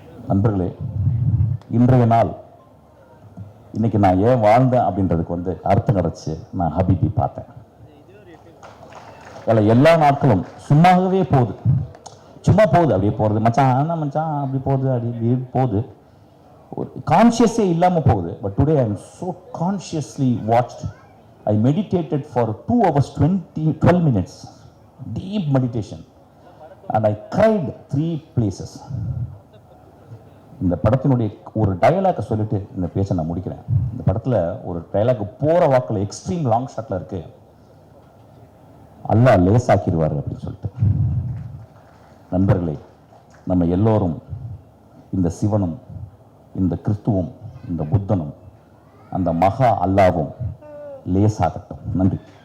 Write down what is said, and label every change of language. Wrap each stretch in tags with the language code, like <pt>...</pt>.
<ta>நண்பர்களே, இன்றைய நாள் இன்னைக்கு நான் ஏன் வாழ்ந்தேன் அப்படின்றதுக்கு வந்து அர்த்தம் கிடைச்சு நான் ஹபீபி பார்த்தேன். எல்லா நாட்களும் சும்மாகவே போகுது, சும்மா போகுது, அப்படியே போகிறது. மச்சான் மச்சான் அப்படி போகுது, அப்படி போகுது, ஒரு கான்ஷியஸே இல்லாமல் போகுது.</ta> <en>But today I am so consciously watched. I meditated for 2 hours 12 minutes, deep meditation, and I cried 3 places.</en> <ta>இந்த படத்தினுடைய ஒரு டயலாக்கை சொல்லிட்டு இந்த பேச்சை நான் முடிக்கிறேன். இந்த படத்தில் ஒரு டயலாக் போகிற வாக்கில் எக்ஸ்ட்ரீம் லாங் ஷாட்டில் இருக்கு, அல்லாஹ் லேசாக்கிடுவார் அப்படின்னு சொல்லிட்டு. நண்பர்களே, நம்ம எல்லோரும் இந்த சிவனும் இந்த கிறிஸ்துவும் இந்த புத்தனும் அந்த மகா அல்லாவும் லேசாகட்டும். நன்றி.</ta>